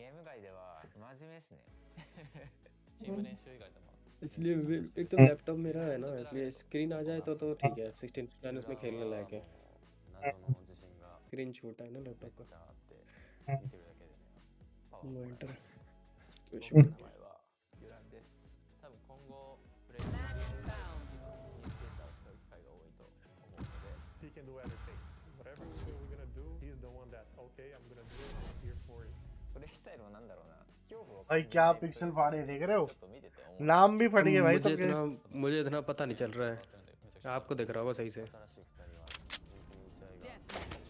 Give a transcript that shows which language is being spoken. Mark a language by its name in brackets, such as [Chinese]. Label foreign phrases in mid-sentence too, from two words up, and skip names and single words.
[Hindi] इसलिए एक तो लैपटॉप मेरा है ना, इसलिए स्क्रीन आ जाए तो ठीक है। 16:9 उसमें खेलने लायक है। स्क्रीन छोटा है ना लैपटॉप का। मॉनिटर [English] He can do everything. Whatever we're gonna do, he's the one that okay, I'm gonna do it. I'm here for it. [Japanese] プレイスタイルはなんだろうな。 [Hindi] भाई क्या पिक्सल फाड़े देख रहे हो, नाम भी फट गए भाई सबके। मुझे इतना पता नहीं चल रहा है, आपको दिख रहा होगा सही से।